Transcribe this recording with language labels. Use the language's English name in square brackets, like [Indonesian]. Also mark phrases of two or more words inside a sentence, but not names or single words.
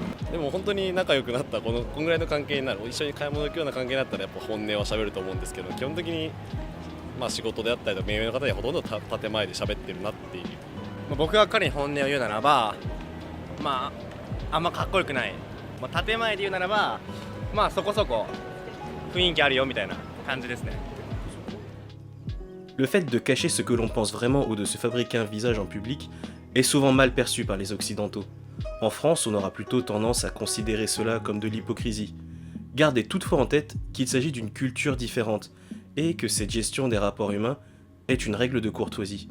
[Japanese] でも本当に仲良くなったこんぐらいの関係になる、一緒に買い物行くような関係になったらやっぱ本音は喋ると思うんですけど、基本的に仕事であったりとか目上の方にはほとんど建前で喋ってるなっていう。僕が彼に本音を言うならば、あんまかっこよくない、建前で言うならば、そこそこ雰囲気あるよみたいな感じですね。 [French] Le fait de cacher ce que l'on pense vraiment ou de se fabriquer un visage en public est souvent mal perçu par les Occidentaux. En France, on aura plutôt tendance à considérer cela comme de l'hypocrisie. Gardez toutefois en tête qu'il s'agit d'une culture différente et que cette gestion des rapports humains est une règle de courtoisie.